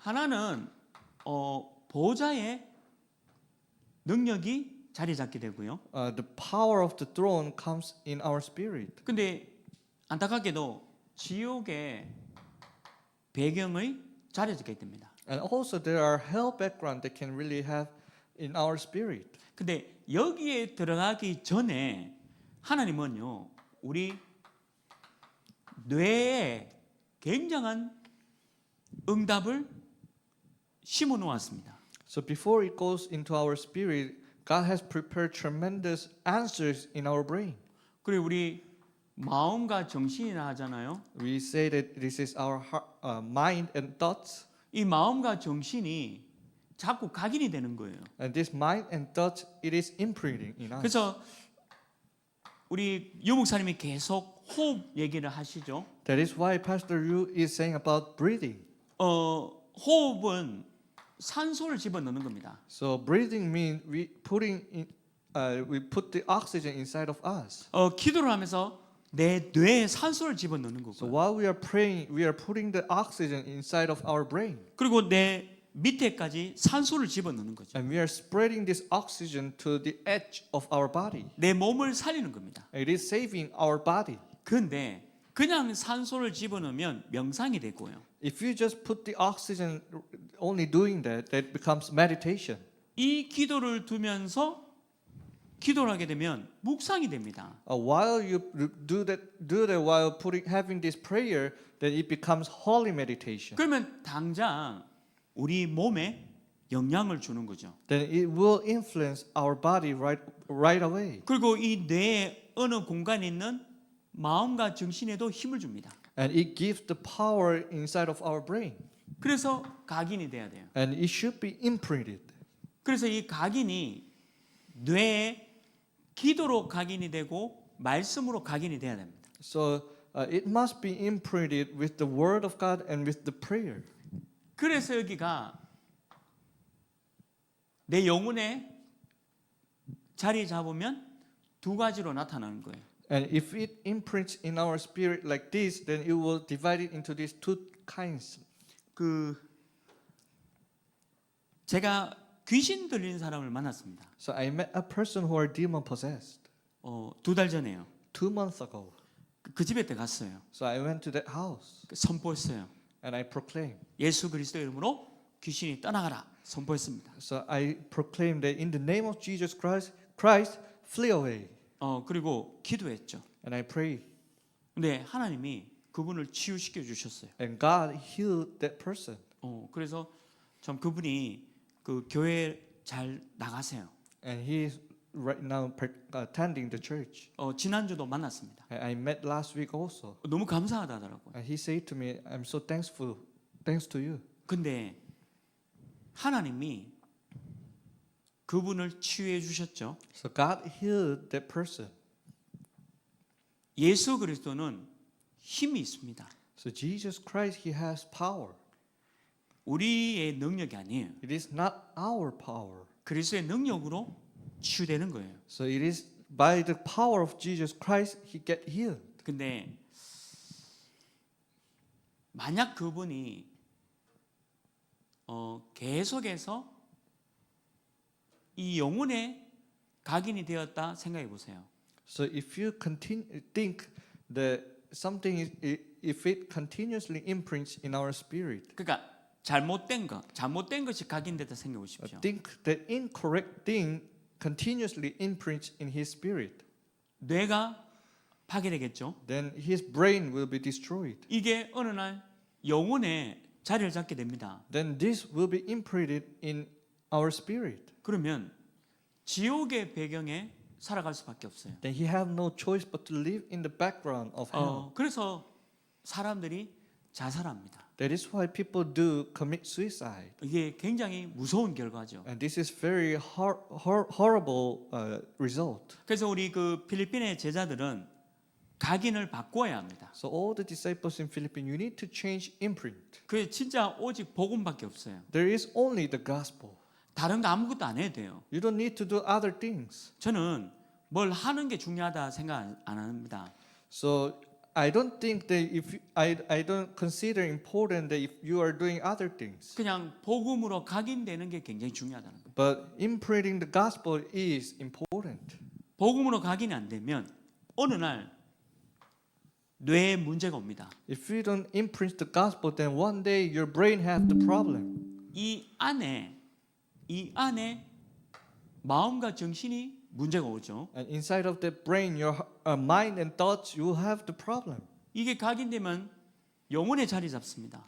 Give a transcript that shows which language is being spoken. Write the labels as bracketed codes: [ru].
[ko] 하나는 보좌의 능력이 자리 잡게 되고요. [en] The power of the throne comes in our spirit. [ko] 근데 안타깝게도 지옥의 배경의 자리 잡게 됩니다. [en] And also there are hell background that can really have in our spirit. [ko] 근데 여기에 들어가기 전에 하나님은요, 우리 뇌에 굉장한 응답을 심어 놓았습니다. [en] So before it goes into our spirit, God has prepared tremendous answers in our brain. [ko] 그리고 우리 마음과 정신이라 하잖아요. [en] We say that this is our heart, mind and thoughts. [ko] 이 마음과 정신이 자꾸 각인이 되는 거예요. [en] And this mind and thoughts, it is imprinting in us. [ko] 그래서 우리 유 목사님이 계속 호흡 얘기를 하시죠. [en] That is why Pastor Yu is saying about breathing. [ko] 호흡은 산소를 집어넣는 겁니다. [en] So breathing means we put the oxygen inside of us. [ko] 기도를 하면서 내 뇌에 산소를 집어넣는 [en] So [ko] 거고요. [en] while we are praying, we are putting the oxygen inside of our brain. [ko] 그리고 내 밑에까지 산소를 집어넣는 거죠. [en] And we are spreading this oxygen to the edge of our body. [ko] 내 몸을 살리는 겁니다. [en] It is saving our body. [ko] 그런데 그냥 산소를 집어넣으면 명상이 되고요. [en] If you just put the oxygen only doing that, that becomes meditation. [ko] 이 기도를 두면서 기도를 하게 되면 묵상이 됩니다. [en] While you do that while having this prayer, then it becomes holy meditation. [ko] 그러면 당장 우리 몸에 영향을 주는 거죠. [en] Then it will influence our body right away. [ko] 그리고 이 뇌의 어느 공간에 있는 마음과 정신에도 힘을 줍니다. [en] And it gives the power inside of our brain. [ko] 그래서 각인이 돼야 돼요. [en] And it should be imprinted. [ko] 그래서 이 각인이 뇌에 기도로 각인이 되고 말씀으로 각인이 돼야 됩니다. [en] So it must be imprinted with the word of God and with the prayer. [ko] 그래서 여기가 내 영혼에 자리 잡으면 두 가지로 나타나는 거예요. [en] And if it imprints in our spirit like this, then it will divide it into these two kinds. [ko] 제가 귀신 들린 사람을 만났습니다. [en] So I met a person who are demon possessed [ko] 2달 전에요. [en] 2 months ago. [ko] 그 집에 갔어요. [en] So I went to that house [ko] 선포했어요. [en] and I proclaimed. [ko] 예수 그리스도의 이름으로 귀신이 떠나가라 선포했습니다. [en] So I proclaimed that in the name of Jesus Christ, flee away. [ko] 그리고 기도했죠. [en] And I prayed. [ko] 근데 하나님이 그분을 치유시켜 주셨어요. [en] And God healed that person. [ko] 그래서 참 그분이 그 교회 잘 나가세요. [en] And he is right now attending the church. [ko] 지난주도 만났습니다. [en] I met last week also. [ko] 너무 감사하다 하더라고요. [en] And he said to me, I'm so thankful. Thanks to you. [ko] 근데 하나님이 그분을 치유해 주셨죠. [en] So God healed that person. [ko] 예수 그리스도는 힘이 있습니다. [en] So Jesus Christ, he has power. [ko] 우리의 능력이 아니에요. [en] It is not our power. [ko] 그리스도의 능력으로 치유되는 거예요. [en] So it is by the power of Jesus Christ he get healed. [ko] 근데 만약 그분이 계속해서 이 영혼에 각인이 되었다 생각해 보세요. [en] So if you think that something if it continuously imprints in our spirit. [ko] 그러니까 잘못된 것이 각인되다 생각해 보십시오. [en] Think that incorrect thing continuously imprints in his spirit. [ko] 뇌가 파괴되겠죠. [en] Then his brain will be destroyed. [ko] 이게 어느 날 영혼에 자리를 잡게 됩니다. [en] Then this will be imprinted in our spirit. [ko] 그러면 지옥의 배경에 살아갈 수밖에 없어요. [en] Then he have no choice but to live in the background of hell. [ko] 그래서 사람들이 자살합니다. [en] That is why people do commit suicide. [ko] 이게 굉장히 무서운 결과죠. [en] And this is very horrible result. [ko] 그래서 우리 그 필리핀의 제자들은 각인을 바꿔야 합니다. [en] So all the disciples in Philippines, you need to change imprint. [ko] 그 진짜 오직 복음밖에 없어요. [en] There is only the gospel. [ko] 다른 거 아무것도 안 해도 돼요. [en] You don't need to do other things. [ko] 저는 뭘 하는 게 중요하다 생각 안 합니다. [en] So I don't think that if I don't consider important that if you are doing other things. [ko] 그냥 복음으로 각인되는 게 굉장히 중요하다는 거예요. [en] But imprinting the gospel is important. [ko] 복음으로 각인이 안 되면 어느 날 뇌에 문제가 옵니다. [en] If you don't imprint the gospel, then one day your brain have the problem. [ko] 이 안에 마음과 정신이 문제가 오죠. [en] And inside of that brain, your mind and thoughts, you have the problem. [ko] 이게 각인되면 영혼에 자리 잡습니다.